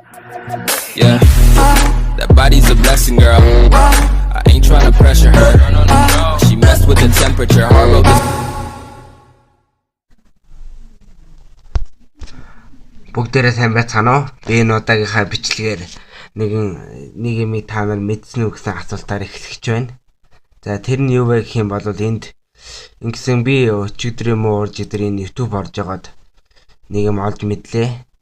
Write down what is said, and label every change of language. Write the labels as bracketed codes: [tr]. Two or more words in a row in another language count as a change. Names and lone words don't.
[en] Yeah, that body's a blessing, girl. I ain't tryna pressure her. She messed with the temperature. Hard this. [mn] Бүгдээрээ сайн байцгаана уу? Би энэ удаагийнхаа бичлэгээр нэг юм та нар мэдсэн үү гэсэн асуултаар эхлэж байна. За тэр нь юу вэ гэх юм бол энд ингэсэн би өчигдөр юм уу уржигдөр энэ YouTube орж байгаад нэг юм олж мэдлээ.